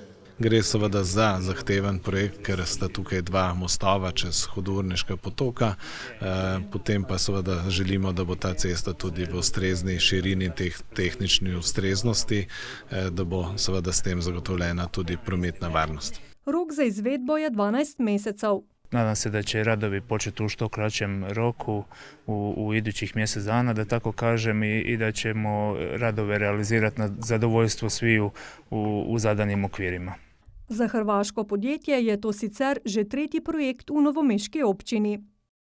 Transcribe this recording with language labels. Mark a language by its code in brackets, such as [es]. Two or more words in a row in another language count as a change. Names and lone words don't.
[sl] Gre seveda za zahteven projekt, ker sta tukaj dva mostova čez Hudourniška potoka, potem pa seveda želimo, da bo ta cesta tudi v ustrezni širini tehnični ustreznosti, da bo seveda s tem zagotovljena tudi prometna varnost. Rok za izvedbo je 12 mesecev. [hr] Nadam se da će radovi početi u što kraćem roku u idućih mjesec dana, da tako kažem, i da ćemo radove realizirati na zadovoljstvo sviju u zadanim okvirima. [sl] Za hrvaško podjetje je to sicer že tretji projekt v novomeški občini.